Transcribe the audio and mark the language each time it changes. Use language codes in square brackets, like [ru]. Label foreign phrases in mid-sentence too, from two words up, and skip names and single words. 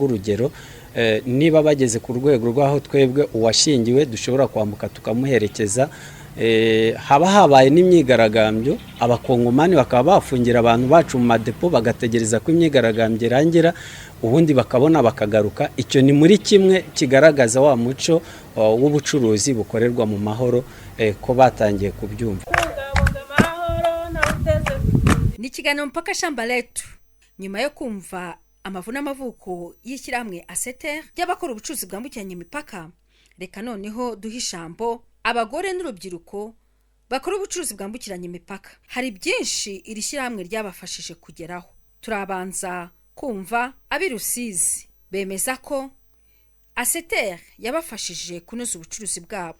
[rw] Urugero, niba bageze ku rwego rw'aho twebwe uwashingiwe dushobora kwambuka tukamuherekeza, haba habaye n'imyigaragambyo, abakongomani bakaba bafungira abantu bacu mu madepo bagategereza ko imyigaragambyo irangira, ubundi bakabona bakagaruka. Icyo ni muri kimwe kigaragaza wa muco w'ubucuruzi bukorerwa mu mahoro ko batangiye kubyumva. Ni ikiganiro mpaka shamba letu. Nyuma yo kumva amavu n'amavuko y'ishyirahamwe ASETER y'abakora ubucuruzi bwambukiranya imipaka, reka noneho duhe ijambo abagore n'urubyiruko bakora ubucuruzi bwambukiranya imipaka. Hari byinshi iri shyirahamwe ryabafashije kugeraho. Turabanza kumva ab'i Rusizi bemeza ko ASETER yabafashije kunoza ubucuruzi bwabo.